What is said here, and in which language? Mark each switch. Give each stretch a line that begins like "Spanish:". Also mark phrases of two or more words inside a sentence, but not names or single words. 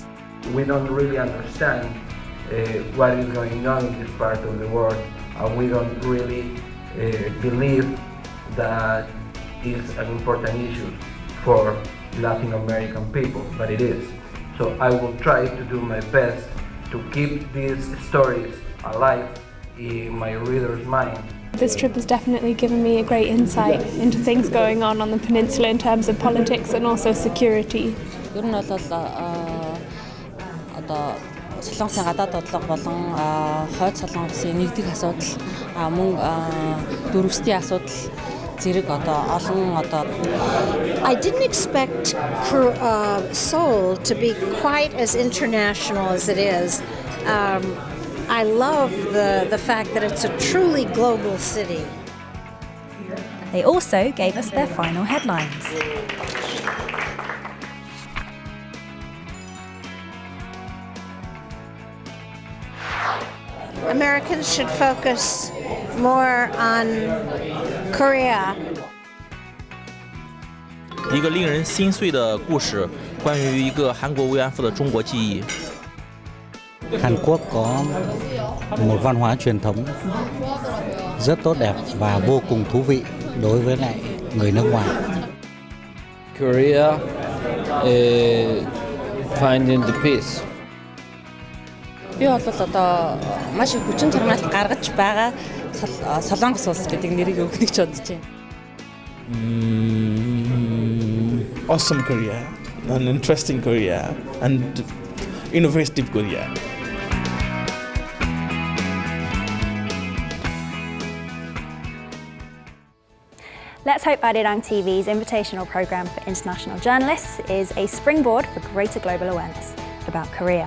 English: We don't really understand what is going on in this part of the world, and we don't really believe that is an important issue for Latin American people, but it is. So I will try to do my best to keep these stories alive in my reader's mind. This trip has definitely given me a great insight into things going on the peninsula in terms of politics and also security.
Mongolian: Солонгосын гадаад бодлого болон хойд солонгосын нэгдэх асуудал, мөн дөрвөсдийн асуудал зэрэг олон
English: I didn't expect Seoul to be quite as international as it is. I love the fact that it's a truly global city. They also gave us their final headlines. Americans should focus more on Korea.
Chinese: 一个令人心碎的故事，关于一个韩国慰安妇的中国记忆。
Vietnamese: Hàn Quốc có một văn hóa truyền thống rất tốt đẹp và vô cùng thú vị đối với lại người nước ngoài.
English: Korea finding the peace.
Mongolian: Би бол маш их хүчин чармаалт гаргаж байгаа Солонгос улс гэдэг нэрийг өгөх гэж бодож байна.
English: Awesome Korea, an interesting Korea, and innovative Korea. Let's hope Arirang TV's invitational programme for international journalists is a springboard for greater global awareness about Korea.